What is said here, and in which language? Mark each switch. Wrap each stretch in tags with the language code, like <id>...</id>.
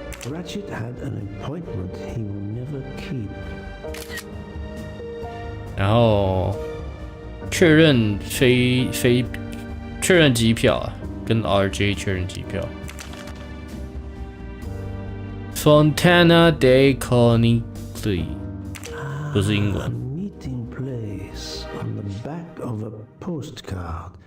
<en>Ratchet had an appointment he will never keep.</en> <zh>然后确认确认机票啊，跟 RJ 确认机票。 Fontana de Conigli 不是英文。</zh> <en>Meeting place on the back of a postcard.</en>